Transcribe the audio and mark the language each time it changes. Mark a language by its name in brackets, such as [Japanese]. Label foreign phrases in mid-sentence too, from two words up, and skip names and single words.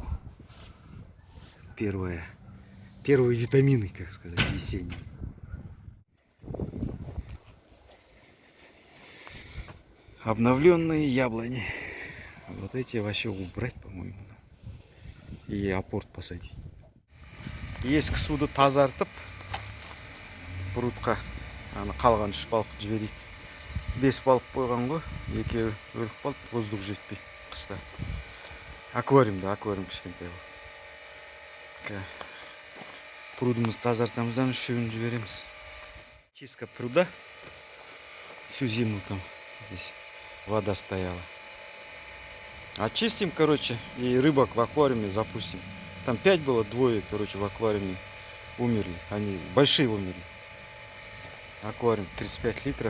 [Russian] Первые витамины, как сказать, весенние. Обновленные яблони. Вот эти вообще убрать, по-моему. И апорт посадить. [Kazakh] Ескі суды тазартып, прутқа қалған 3 балық жіберейік. 5 балық қойған ғой, екеуі өліп қалды, воздух жетпей қыста. Аквариумда, аквариум кішкентай ғой. Прудымызды тазартамыздан 3-ін жібереміз. [Russian] Чистка пруда. Всю зиму там здесь вода стояла. Очистим, короче, и рыбок в аквариуме запустим. Там 5 было, двое, короче, в аквариуме умерли. Они большие умерли. Аквариум 35 литров.